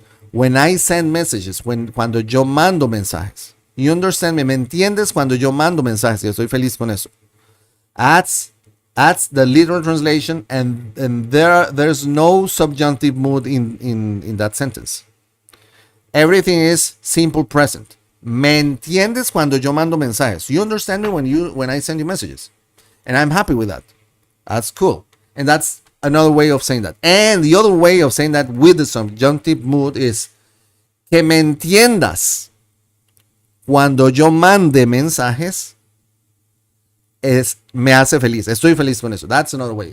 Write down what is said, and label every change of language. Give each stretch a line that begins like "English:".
English: When I send messages,
Spanish: cuando yo mando mensajes,
English: you understand
Spanish: me entiendes cuando yo mando mensajes, y estoy feliz con eso.
English: That's the literal translation, and there's no subjunctive mood in that sentence. Everything is simple present.
Spanish: Me entiendes cuando yo mando mensajes.
English: You understand me when I send you messages. And I'm happy with that. That's cool. And that's another way of saying that. And the other way of saying that with the subjunctive mood is
Spanish: que me entiendas cuando yo mande mensajes me hace feliz. Estoy feliz con eso.
English: That's another way.